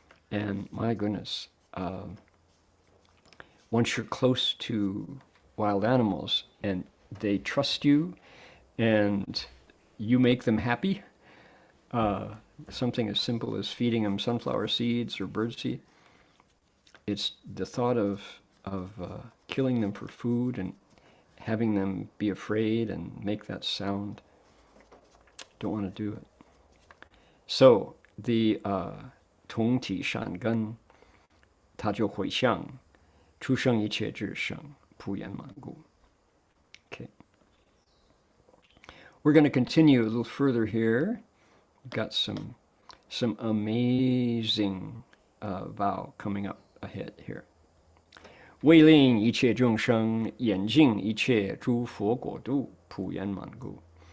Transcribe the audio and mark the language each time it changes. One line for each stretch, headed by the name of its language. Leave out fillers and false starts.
English: And my goodness, once you're close to wild animals and they trust you and you make them happy, something as simple as feeding them sunflower seeds or birdseed, it's the thought of killing them for food and having them be afraid and make that sound. Don't want to do it. So the
Chinese: 同体善根，它就回向出生一切智生，普圆满故。
English: Okay. We're going to continue a little further here. We've got some amazing vow coming up ahead here.
Chinese: 为令一切众生眼尽一切诸佛国度，普圆满故。